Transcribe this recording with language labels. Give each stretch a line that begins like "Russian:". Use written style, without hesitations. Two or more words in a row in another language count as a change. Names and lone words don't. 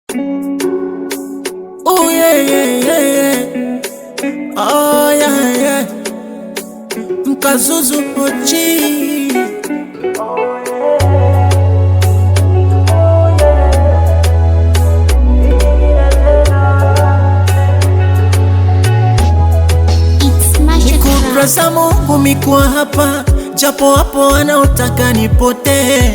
English: Oh yeah, yeah, yeah, yeah. Oh yeah, yeah.
Swahili: Mkazuzu Oji. Kudra za Mungu mikuwa hapa, japo hapo wanaotaka nipotee.